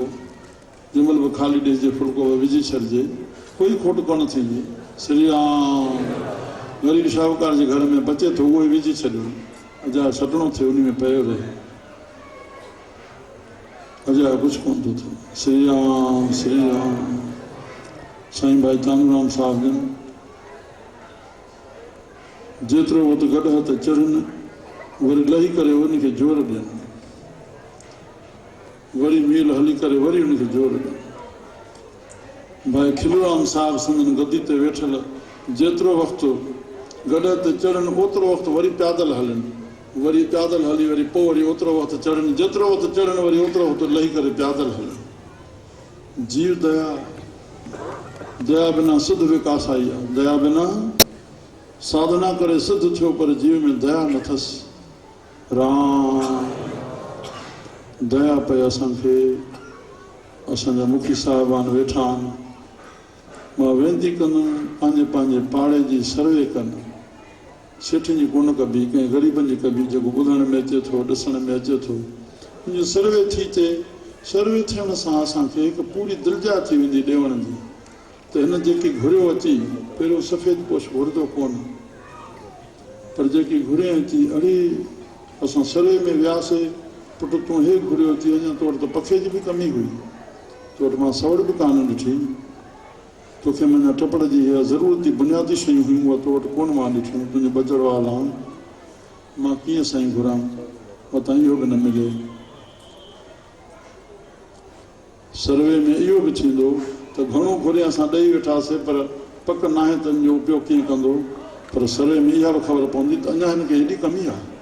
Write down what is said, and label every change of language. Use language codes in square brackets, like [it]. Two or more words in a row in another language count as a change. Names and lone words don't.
[sd] जंहिंमहिल बि खाली ॾिसजे फुल्को विझी छॾिजे, कोई खोट कोन थींदी। श्री राम। ग़रीब शाहूकार जे घर में बचे थो उहो विझी छॾियो, अजा छॾणो थिए उन में पियो रहे, अजा कुझु कोन थो थिए। श्री राम श्री राम। साईं भाई चांदूराम साहिब जन जेतिरो वधि गॾु हथ चढ़नि वरी लही करे उनखे जोर ॾियनि, वरी मील हली करे वरी उनखे जोर ॾियनि। भाई खिलूराम साहिब संदन गद्दी ते वेठल जेतिरो वक़्तु गॾ ते चढ़नि ओतिरो वक़्तु वरी पैदल हलनि, वरी पैदल हली वरी पोइ वरी ओतिरो वक़्तु चढ़नि, जेतिरो वक़्तु चढ़नि वरी ओतिरो वक़्तु लही करे पैदल हलनि। जीव दया, दया बिना सिद्ध विकास आई आहे, दया बिना साधना करे सिद्ध थियो, पर जीव में दया न अथसि। राम दया पई असांखे, असांजा मुखी साहिबान वेठा आहिनि। मां वेनती कंदुमि पंहिंजे पंहिंजे पाड़े जी सर्वे कनि, सेठनि जी कोन कबी, कंहिं ग़रीबनि जी कबी, जेको ॿुधण में अचे थो, ॾिसण में अचे थो, मुंहिंजी सर्वे थी अचे। सर्वे थियण सां असांखे हिकु पूरी दिलजा थी वेंदी ॾेवण जी, त हिन जेकी घुरियो अची, पहिरियों सफ़ेद पोश घुरंदो कोन, पर जेकी घुरे अची, अड़े असां सर्वे में वियासीं, पुटु तूं हे घुरियो अची, अञा तो वटि त पखे जी बि कमी हुई, तो वटि मां सवड़ बि कान ॾिठी, तोखे माना टपड़ जी ज़रूरती बुनियादी शयूं हुयूं, उहा तो वटि कोन मां ॾिठियूं, तुंहिंजे बजड़ वाला मां कीअं साईं घुरां, मतां इहो बि न मिले। सर्वे में इहो बि थींदो त घणो घुरे असां ॾेई वेठासीं, पर पक न आहे त इन जो उपयोग कीअं कंदो, पर सर्वे में इहा बि ख़बर पवंदी त अञा हिनखे हेॾी कमी आहे।